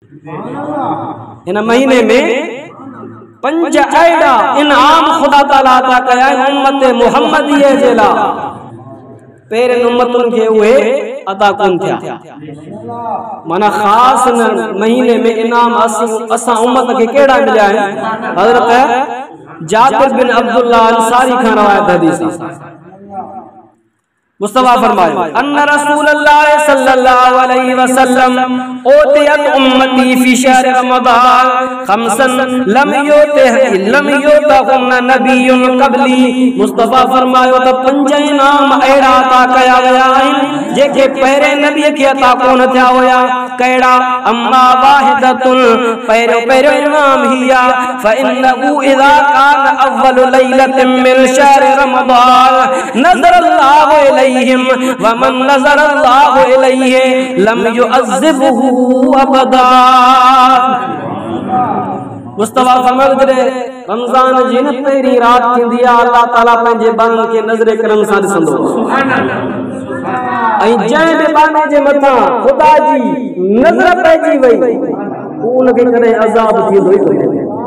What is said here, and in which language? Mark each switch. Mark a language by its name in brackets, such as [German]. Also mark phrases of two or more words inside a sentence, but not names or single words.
[Sindhi] इन महीने में 5 अहिड़ा इनाम खुदा ताला अता कया उम्मत मुहम्मदीअ जे लाइ पहिरें उम्मतुनि खे उहे अता कोन थिया। माना ख़ास न महीने में इनाम असां उम्मत खे कहिड़ा मिलिया आहिनि। हज़रत जाबिर बिन अब्दुल्लाह अंसारी खां रवायत हदीस मुस्तफा फरमायो [Arabic] أن رسول الله صلى الله عليه وسلم أوتيت أمتي في شهر رمضان خمسا لم يعطهن نبي قبلي. [Sindhi] मुस्तफा फरमायो त 5 इनाम अहिड़ा अता कया विया आहिनि जेके पहिरें नबी खे अता कोन थिया हुया। कहिड़ा? [Arabic] أما واحدة [Sindhi] पहिरियों इनाम हिया [Arabic] فإنه إذا كان أول ليلة من شهر رمضان نظر الله إليه ومن نظر الله إليه لم يعذبه أبدا. [Sindhi] मुस्तफा फरमायो जॾहिं रमज़ान जी न पहिरीं रात थींदी आहे अल्लाह ताला पंहिंजे बांदनि खे नज़र करम सां ॾिसंदो ऐं जंहिं बि बाने जे मथां ख़ुदा जी नज़र पइजी वई उनखे कॾहिं अज़ाब थींदो ई कोन्हे।